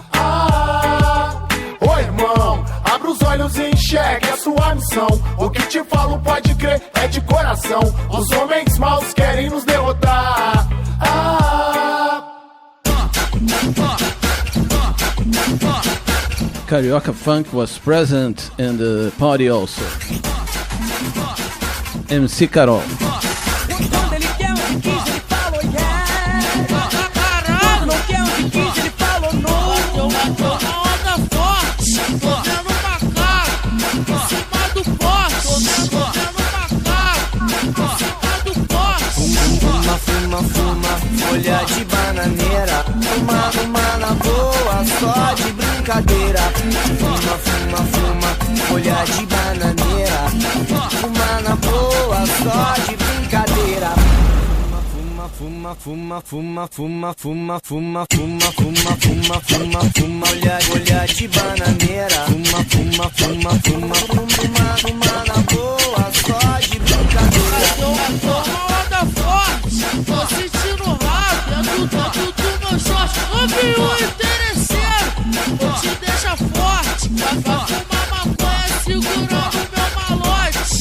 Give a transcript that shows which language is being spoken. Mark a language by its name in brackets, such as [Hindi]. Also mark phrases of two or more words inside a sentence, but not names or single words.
[Portuguese] Ô irmão, abra os olhos e enxergue a sua missão. O que te falo pode crer, é de coração. Os homens maus querem nos derrotar. [English] Carioca funk was present in the party also. MC Carol. [Portuguese] Quando ele quer um de 15, ele fala yeah. Caralho, não quer um de 15, ele fala no. Eu tô na onda forte, tô vendo macaco em cima do poste. Tô vendo macaco em cima do poste. Fuma, fuma, fuma, folha de bananeira. Fuma na boa, só de brincadeira. Fuma, fuma, fuma, folha de bananeira. Fuma na boa, só de brincadeira. Fuma, fuma, fuma, fuma, fuma, fuma, fuma, fuma, fuma, fuma, fuma, folha de bananeira. Fuma, fuma, fuma, fuma, fuma na boa, só de brincadeira. Eu tô na onda forte, tô sentindo rápido, do meu short. Ouve o interesseiro, vou te deixar forte. Vai fumar maconha segurando meu malote.